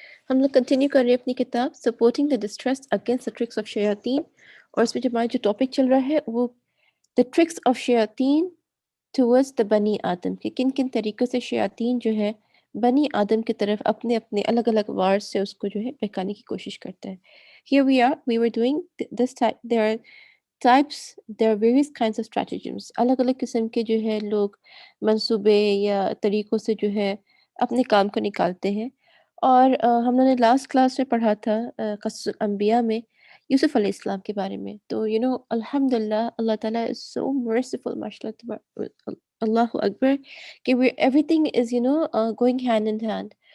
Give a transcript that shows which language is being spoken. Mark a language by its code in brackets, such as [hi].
[ur] ہم لوگ کنٹینیو کر رہے ہیں اپنی کتاب supporting the distress against the tricks of شیاطین، اور اس میں جو ہمارا جو ٹاپک چل رہا ہے وہ دا ٹرکس آف شیاطین ٹورڈز دا بنی آدم، کہ کن کن طریقوں سے شیاطین جو ہے بنی آدم کی طرف اپنے اپنے الگ الگ وار سے اس کو جو ہے بہکانے کی کوشش کرتا ہے. [en] Here we were doing this type. There are types, there are various kinds of stratagems. [ur] الگ الگ قسم کے جو ہے لوگ منصوبے یا طریقوں سے جو ہے اپنے کام کو نکالتے ہیں. اور ہم نے لاسٹ کلاس میں پڑھا تھا قصص الانبیاء میں یوسف علیہ السلام کے بارے میں. تو الحمدللہ اللہ تعالیٰ [en] is so merciful, [ur] ماشاء اللہ اکبر، کہ [en] Everything is going hand in hand.